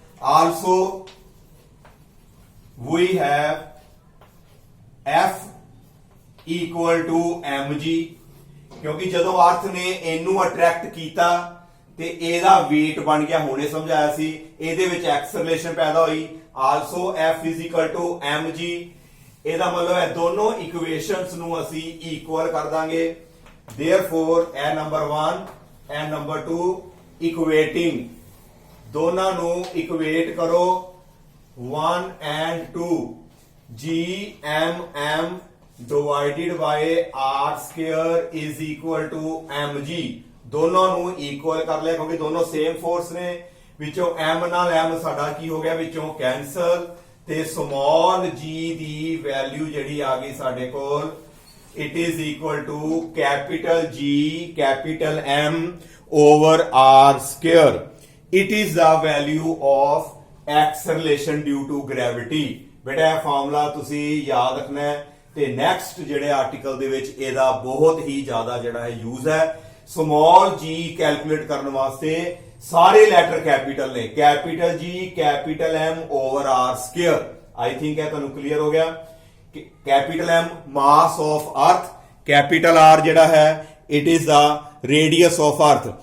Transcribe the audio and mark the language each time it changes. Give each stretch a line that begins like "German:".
English: also we have f equal to mg,
Punjabi: ਕਿਉਂਕਿ ਜਦੋਂ ਅਰਥ ਨੇ ਇਹਨੂੰ ਅਟਰੈਕਟ ਕੀਤਾ ਤੇ ਇਹਦਾ weight ਬਣ ਗਿਆ, ਹੁਣੇ ਸਮਝਾਇਆ ਸੀ, ਇਹਦੇ ਵਿੱਚ ਐਕਸਲਰੇਸ਼ਨ ਪੈਦਾ ਹੋਈ।
English: also f is equal to mg,
Punjabi: ਇਹਦਾ ਮਤਲਬ ਹੈ ਦੋਨੋਂ ਇਕੁਏਸ਼ਨਸ ਨੂੰ ਅਸੀਂ ਇਕੁਅਲ ਕਰ ਦਾਂਗੇ। therefore ਇਹ ਨੰਬਰ 1 ਐਂਡ ਨੰਬਰ 2 ਇਕੁਏਟਿੰਗ, ਦੋਨਾਂ ਨੂੰ ਇਕੁਏਟ ਕਰੋ 1 and 2,
English: gmm divided by r square is equal to mg।
Punjabi: ਦੋਨੋਂ ਨੂੰ ਇਕੁਅਲ ਕਰ ਲਿਆ ਕਿਉਂਕਿ ਦੋਨੋਂ ਸੇਮ ਫੋਰਸ ਨੇ। ਵਿੱਚੋਂ m ਨਾਲ m ਸਾਡਾ ਕੀ ਹੋ ਗਿਆ, ਵਿੱਚੋਂ ਕੈਂਸਲ, ਤੇ ਸਮਾਲ g ਦੀ ਵੈਲਿਊ ਜਿਹੜੀ ਆ ਗਈ ਸਾਡੇ ਕੋਲ,
English: it is equal to capital G capital M over r square। it is the value of acceleration due to gravity।
Punjabi: ਬੇਟਾ ਇਹ ਫਾਰਮੂਲਾ ਤੁਸੀਂ ਯਾਦ ਰੱਖਣਾ ਹੈ, ਤੇ ਨੈਕਸਟ ਜਿਹੜੇ ਆਰਟੀਕਲ ਦੇ ਵਿੱਚ ਇਹਦਾ ਬਹੁਤ ਹੀ ਜ਼ਿਆਦਾ ਜਿਹੜਾ ਹੈ ਯੂਜ਼ ਹੈ। ਸਮਾਲ g ਕੈਲਕੂਲੇਟ ਕਰਨ ਵਾਸਤੇ ਸਾਰੇ ਲੈਟਰ ਕੈਪੀਟਲ ਨੇ, capital G capital M over r square।
English: I think
Punjabi: ਇਹ ਤੁਹਾਨੂੰ ਕਲੀਅਰ ਹੋ ਗਿਆ। ਕੈਪੀਟਲ M ਮਾਸ ਆਫ ਅਰਥ, ਕੈਪੀਟਲ R ਜਿਹੜਾ ਹੈ
English: It is the radius of earth.